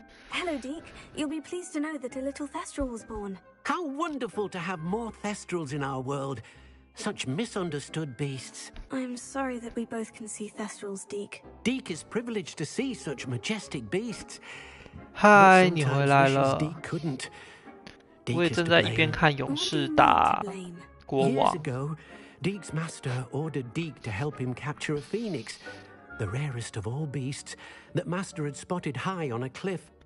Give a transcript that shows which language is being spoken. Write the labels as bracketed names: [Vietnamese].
[English] Hello, Deke. You'll be pleased to know that a little Thestral was born. How wonderful to have more Thestrals in our world. Such misunderstood beasts. I'm sorry that we both can see Thestrals, Deke. Deke is privileged to see such majestic beasts. [Chinese] 嗨，你回来了。 [English] Deke couldn't. [Chinese] 我也正在一边看勇士打国王。 [English] Years ago, Deke's master ordered Deke to help him capture a phoenix, the rarest of all beasts that master had spotted high on a cliff.